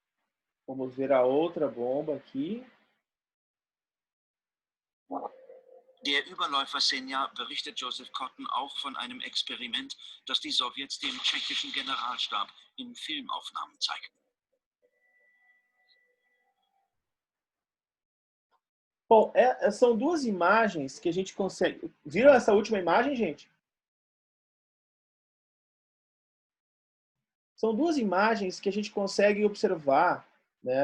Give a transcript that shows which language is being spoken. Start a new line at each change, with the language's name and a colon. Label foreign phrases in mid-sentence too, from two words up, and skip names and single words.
Portuguese: Vamos ver a outra bomba aqui.
German: Der Überläufer Senja berichtet Joseph Cotten auch von einem Experiment, das die Sowjets dem tschechischen Generalstab in Filmaufnahmen zeigten.
Portuguese: Bom, são duas imagens que a gente consegue... Viram essa última imagem, gente? São duas imagens que a gente consegue observar, né?